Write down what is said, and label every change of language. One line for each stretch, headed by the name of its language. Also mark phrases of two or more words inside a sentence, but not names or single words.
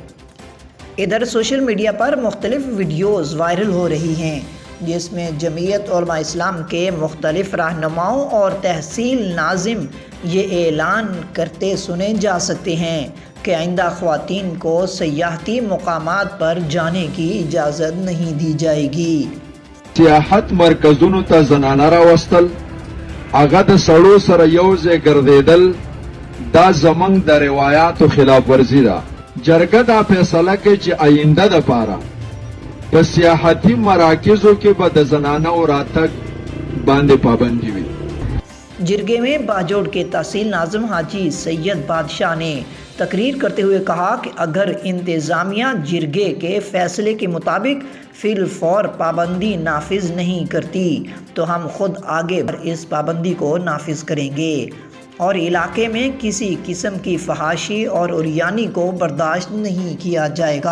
Urdu: ادھر سوشل میڈیا پر مختلف ویڈیوز وائرل ہو رہی ہیں جس میں جمعیت علماء اسلام کے مختلف رہنماؤں اور تحصیل ناظم یہ اعلان کرتے سنے جا سکتے ہیں کہ آئندہ خواتین کو سیاحتی مقامات پر جانے کی اجازت نہیں دی جائے گی۔
Pashto: سیاحت مرکزونو ته زنانه راوستل، هغه د سړو سره یو ځای ګرځېدل، دا زموږ د روایاتو خلاف ورزي ده۔ جرګه دا فیصله کوي چې آینده دپاره په سیاحتي مراکزو کې به د زنانو راتګ باندې پابندي وي۔
Urdu: جرگے میں باجوڑ کے تحصیل ناظم حاجی سید بادشاہ نے تقریر کرتے ہوئے کہا کہ اگر انتظامیہ جرگے کے فیصلے کے مطابق فی الفور پابندی نافذ نہیں کرتی تو ہم خود آگے اس پابندی کو نافذ کریں گے اور علاقے میں کسی قسم کی فحاشی اور عریانی کو برداشت نہیں کیا جائے گا۔